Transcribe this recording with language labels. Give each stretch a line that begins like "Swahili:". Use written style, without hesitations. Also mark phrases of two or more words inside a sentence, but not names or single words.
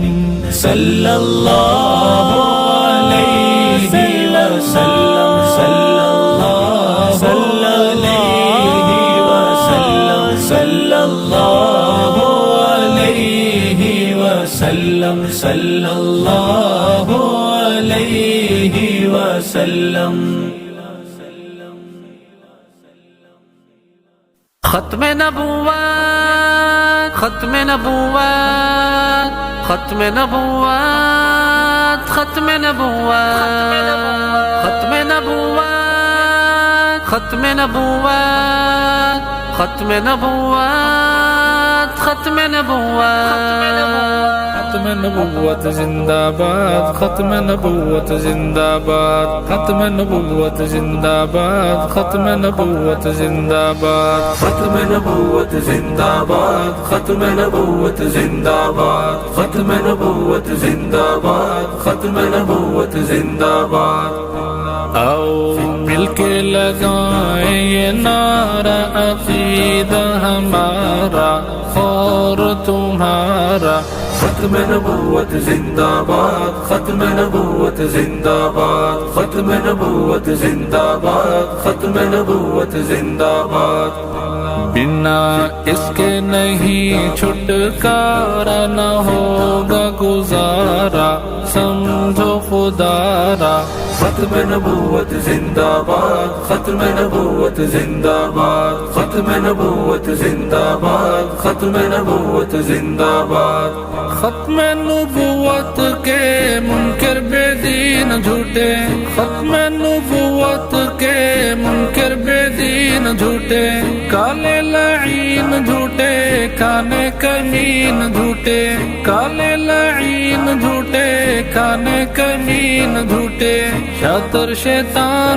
Arabic: صلی اللہ علیہ وسلم صلی اللہ علیہ وسلم صلی اللہ علیہ وسلم صلی اللہ علیہ وسلم
Urdu: ختم نبوت ختم نبوت ختم نبوت ختم نبوت ختم نبوت ختم نبوت ختم نبوت ختم نبوت ختم نبوت زندہ باد ختم نبوت زندہ باد ختم نبوت زندہ باد ختم نبوت زندہ باد ختم نبوت زندہ باد ختم نبوت زندہ باد ختم نبوت زندہ باد ختم نبوت زندہ باد آؤ مل کے لگائیں یہ نعرہ عقیدہ ہمارا اور تمہارا ختم نبوت زندہ باد ختم نبوت زندہ باد ختم نبوت زندہ باد ختم نبوت زندہ باد بنا اس کے نہیں چھٹکارا نہ ہوگا گزارا سمجھو خدارا ختم نبوت زندہ باد ختم نبوت زندہ باد ختم نبوت زندہ باد ختم نبوت زندہ باد ختم نبوت کے منکر بے دین جھوٹے ختم نبوت کے منکر بے دین جھوٹے کالے لعین جھوٹے کانے کمین جھوٹے کالے لعین جھوٹے کانے کمین جھوٹے شاطر شیطان